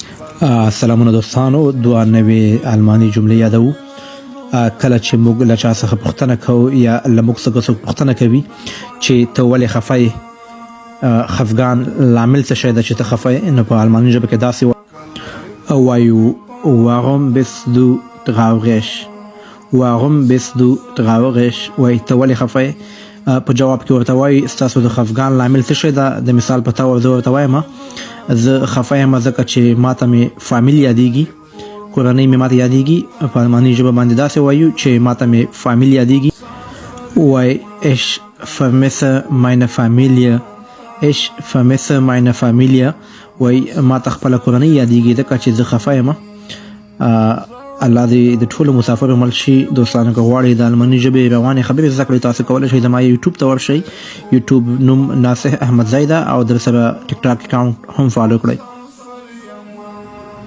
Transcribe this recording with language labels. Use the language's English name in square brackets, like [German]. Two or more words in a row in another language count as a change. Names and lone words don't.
[Pashto] سلامونه دوستانو، دوه نوې الماني جملې یادو. کله چې موږ له چا څخه پوښتنه کوو یا له موږ څخه څوک پوښتنه کوي چې ته ولې خفه یې، خفګان لامل څه شی ده چې ته خفه یې، نو په الماني ژبه کې داسې وایو [German] warum bist du traurig. warum bist du traurig؟ [Pashto] وایي ته ولې خفه یې. په جواب کې ورته وایي ستاسو د خفګان لامل څه شی ده. د مثال په توګه زه ورته وایم زه خفه یم ځکه چې ماته مې فامیل یادېږي، کورنۍ مې ماته یادېږي. په الماني ژبه باندې داسې وایو چې ماته مې فامیل یادېږي. [German] وایي ich vermisse meine Familie. ich vermisse meine Familie. [Pashto] وایي ماته خپله کورنۍ یادېږي ځکه چې زه خفه یم. الله دې د ټولو مسافرو مل شي. دوستانو که غواړئ د الماني ژبې روانې خبرې زده کړئ، تاسو کولی شئ زما یوټیوب ته ورشئ. یوټیوب نوم ناصح احمد زی ده او در سره ټیک ټاک اکاونټ هم فالو کړئ.